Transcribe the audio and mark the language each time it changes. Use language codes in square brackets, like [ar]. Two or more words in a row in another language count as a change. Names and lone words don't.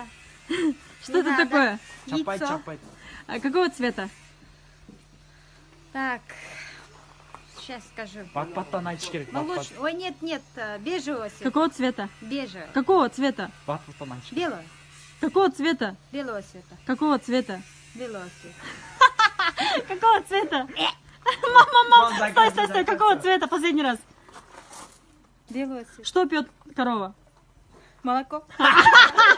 [ru] Что это такое? Чапай. А какого цвета? Так, сейчас скажу. [ky] Бат-баттан айтыш керек. [ru] Молочный. Ой, нет, бежевого цвета. Какого цвета? Бежевого. Какого цвета? [ky] Бат-баттан айтыш керек. [ru] Белого. Какого цвета? Белого цвета. Какого цвета? Белого цвета. Какого цвета? Мам, стой. Какого цвета? Последний раз. Белого цвета. Что пьет корова?